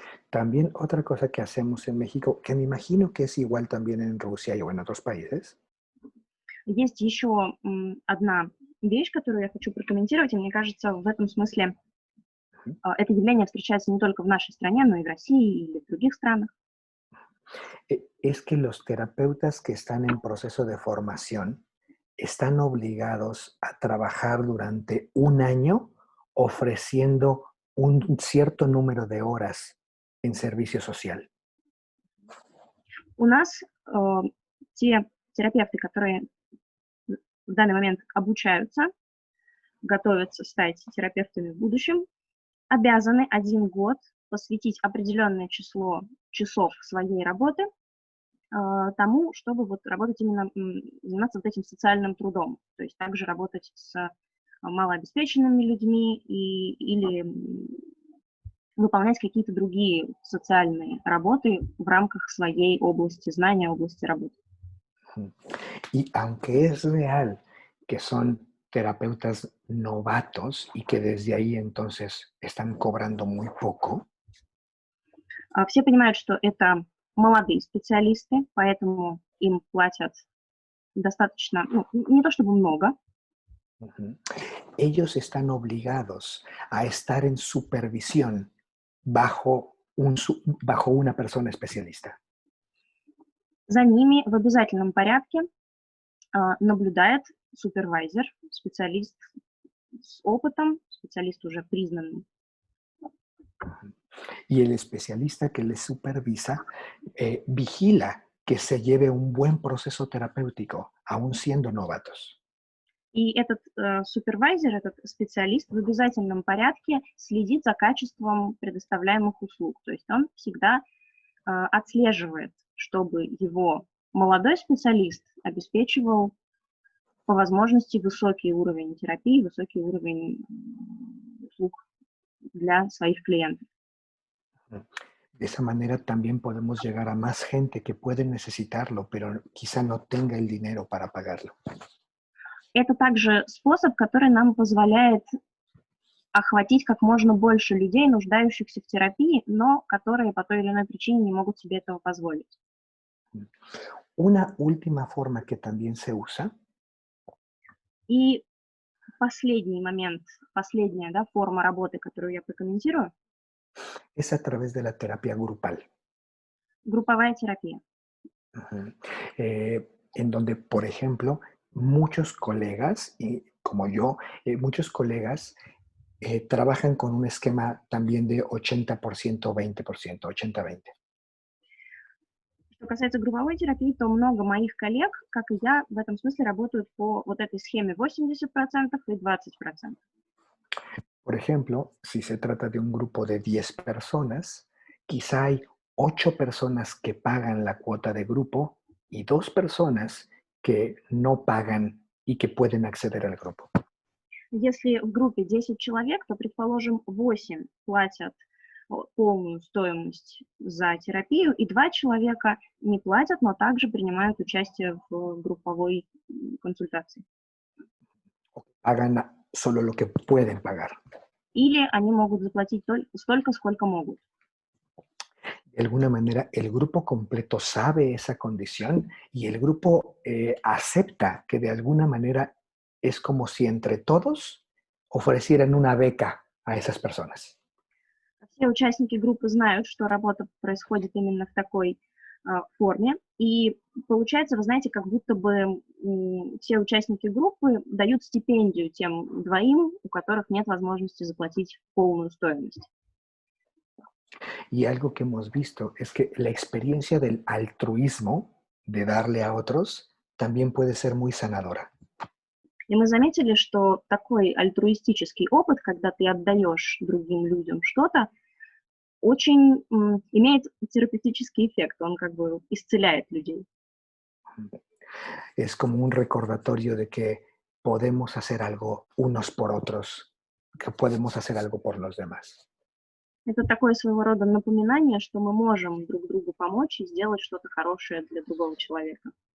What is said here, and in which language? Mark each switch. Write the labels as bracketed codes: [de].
[es] También otra cosa que hacemos en México, que me imagino que es igual también en Rusia o en otros países. [ru] Есть еще одна вещь, которую я хочу прокомментировать, и мне кажется, в этом смысле это явление встречается не только в нашей стране, но и в России или в других странах. [es] Es que los terapeutas que están en proceso de formación están obligados a trabajar durante un año ofreciendo un cierto número de horas en servicio social. [ru] У нас те терапевты, которые в данный момент обучаются, готовятся стать терапевтами в будущем, обязаны 1 год посвятить определенное число часов своей работы тому, чтобы вот работать именно, заниматься вот этим социальным трудом, то есть также работать с малообеспеченными людьми или выполнять какие-то другие социальные работы в рамках своей области знания, области работы. [es] Y aunque es real que son terapeutas novatos y que desde ahí entonces están cobrando muy poco. [ru] Все понимают, что это молодые специалисты, поэтому им платят достаточно, не то чтобы много, Ujú. [es] Ellos están obligados a estar en supervisión bajo, bajo una persona especialista. [ru] За ними в обязательном порядке наблюдает супервайзер, специалист с опытом, специалист уже признанный. [es] Y el especialista que les supervisa vigila que se lleve un buen proceso terapéutico, aún siendo novatos. [ru] И этот супервайзер, этот специалист в обязательном порядке следит за качеством предоставляемых услуг. То есть он всегда отслеживает, чтобы его молодой специалист обеспечивал по возможности высокий уровень терапии, высокий уровень услуг для своих клиентов. [es] De esa manera también podemos llegar a más gente que puede necesitarlo, pero quizá no tenga el dinero para pagarlo. [ru] Это также способ, который нам позволяет охватить как можно больше людей, нуждающихся в терапии, но которые по той или иной причине не могут себе этого позволить. [es] Una última forma que también se usa [ru] И последний момент, последняя форма работы, которую я прокомментирую, [es] es a través de la terapia grupal, [ru] групповая терапия. [es] en donde, por ejemplo, muchos colegas, y como yo, muchos colegas trabajan con un esquema también de 80%, 20%, 80-20. [ru] Что касается групповой терапии, то много моих коллег, как и я, в этом смысле работают по вот этой схеме 80% и 20%. [es] Por ejemplo, si se trata de un grupo de 10 personas, quizá hay 8 personas que pagan la cuota de grupo y 2 personas que no pagan y que pueden acceder al grupo. [ru] Если в группе 10 человек, то, предположим, 8 платят полную стоимость за терапию, и 2 человека не платят, но также принимают участие в групповой консультации. [es] Hagan solo lo que pueden pagar. [ru] Или они могут заплатить столько, сколько могут. [es] De alguna manera, el grupo completo sabe esa condición y el grupo acepta que de alguna manera es como si entre todos ofrecieran una beca a esas personas. [ru] Все участники группы знают, что работа происходит именно в такой форме, и получается, вы знаете, как будто бы все участники группы дают стипендию тем двоим, у которых нет возможности заплатить полную стоимость. [es] Y algo que hemos visto es que la experiencia del altruismo, de darle a otros, también puede ser muy sanadora. [ru] И мы заметили, что такой альтруистический опыт, когда ты отдаешь другим людям что-то, очень имеет терапевтический эффект, он как бы исцеляет людей. [es] Es como un recordatorio de que podemos hacer algo unos por otros, que podemos hacer algo por los demás. [ru] Это такое своего рода напоминание, что мы можем друг другу помочь и сделать что-то хорошее для другого человека.